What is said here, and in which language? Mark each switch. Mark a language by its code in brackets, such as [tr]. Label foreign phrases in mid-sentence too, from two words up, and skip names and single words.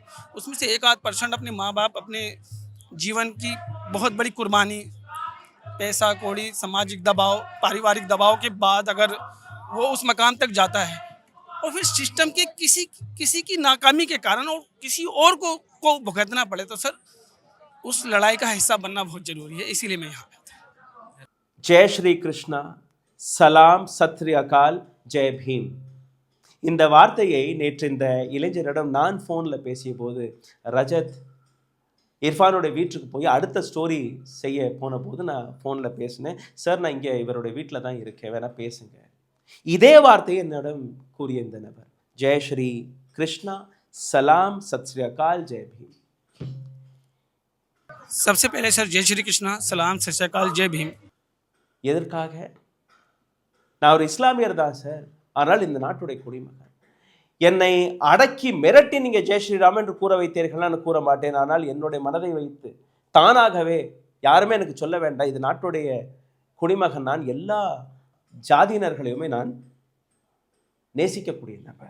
[hi] उसमें से 1-8% अपने माँ बाप अपने जीवन की बहुत बड़ी कुर्बानी, पैसा कौड़ी, सामाजिक दबाव, पारिवारिक दबाव के बाद अगर वो उस मकाम तक जाता है और फिर सिस्टम के किसी की नाकामी के कारण और किसी और को भुगतना पड़े, तो सर उस लड़ाई का हिस्सा बनना बहुत जरूरी है, इसीलिए मैं यहाँ पे था। जय श्री कृष्णा, सलाम, सत श्री अकाल, जय भीम. [ta] இந்த வார்த்தையை நேற்று இந்த இளைஞரிடம் நான் ஃபோனில் பேசிய போது, ரஜத் இர்ஃபானோட வீட்டுக்கு போய் அடுத்த ஸ்டோரி செய்ய போன போது நான் ஃபோனில் பேசினேன். சார், நான் இங்கே இவருடைய வீட்டில் தான் இருக்கேன், வேணா பேசுங்க. இதே வார்த்தையை என்னிடம் கூறிய இந்த நபர், [hi] जय श्री कृष्णा, सलाम, सत श्री अकाल, जय भीम. सबसे पहले सर जय श्री कृष्णा, सलाम, सत श्री अकाल, जय भीम। [ta] எதற்காக? நான் ஒரு இஸ்லாமியர் தான் சார், ஆனால் இந்த நாட்டுடைய குடிமகன். என்னை அடக்கி மிரட்டி நீங்கள் [hi] जय श्रीराम [ta] என்று கூற வைத்தீர்கள், நான் கூற மாட்டேன். ஆனால் என்னுடைய மனதை வைத்து தானாகவே, யாருமே எனக்கு சொல்ல வேண்டாம், இது நாட்டுடைய குடிமகன், நான் எல்லா ஜாதியினர்களையுமே நான் நேசிக்கக்கூடிய நபர்.